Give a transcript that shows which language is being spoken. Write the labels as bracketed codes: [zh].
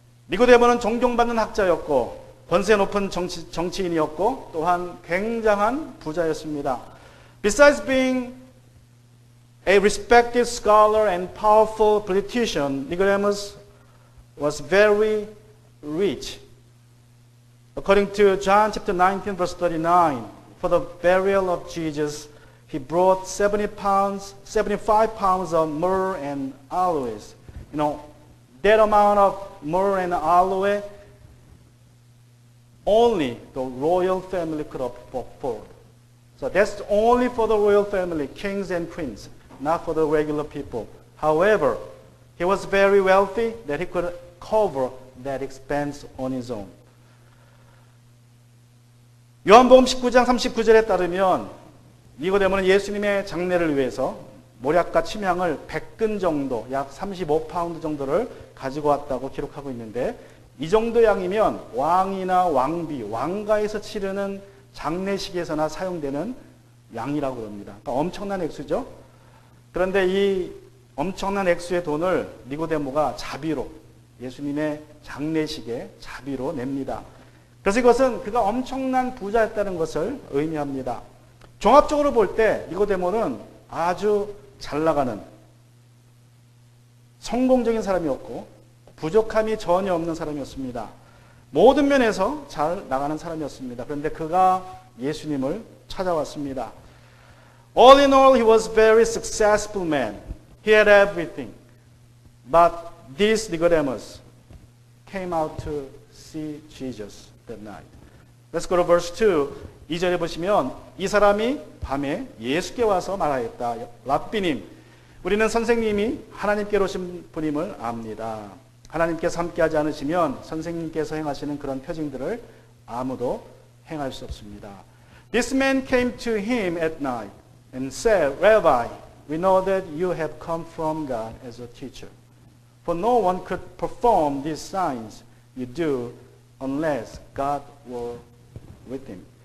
[ko] 니고데모는 존경받는 학자였고 권세 높은 정치인이었고 또한 굉장한 부자였습니다. [en] Besides being a respected scholar and powerful politician, Nicodemus was very rich. According to John chapter 19 verse 39, for the burial of Jesus, he brought 75 pounds of myrrh and aloes. You know, that amount of myrrh and aloe only the royal family could afford. So that's only for the royal family, kings and queens, not for the regular people. However, he was very wealthy that he could cover that expense on his own. [ko] 요한복음 19장 39절에 따르면 니고데모는 예수님의 장례를 위해서 모략과 침향을 100근 정도, 약 35파운드 정도를 가지고 왔다고 기록하고 있는데 이 정도 양이면 왕이나 왕비, 왕가에서 치르는 장례식에서나 사용되는 양이라고 합니다. 그러니까 엄청난 액수죠. 그런데 이 엄청난 액수의 돈을 니고데모가 자비로 예수님의 장례식에 자비로 냅니다. 그래서 이것은 그가 엄청난 부자였다는 것을 의미합니다. 종합적으로 볼 때 니고데모는 아주 잘 나가는 성공적인 사람이었고 부족함이 전혀 없는 사람이었습니다. 모든 면에서 잘 나가는 사람이었습니다. 그런데 그가 예수님을 찾아왔습니다. [en] All in all, he was a very successful man. He had everything. But this Nicodemus came out to see Jesus that night. Let's go to verse 2. [ko] 2절에 보시면 이 사람이 밤에 예수께 와서 말하였다. 랍비님, 우리는 선생님이 하나님께로 오신 분임을 압니다. 하나님께서 함께하지 않으시면 선생님께서 행하시는 그런 표징들을 아무도 행할 수 없습니다. [en] This man came to him at night and said, Rabbi, we know that you have come from God as a teacher. For no one could perform these signs you do unless God were with him.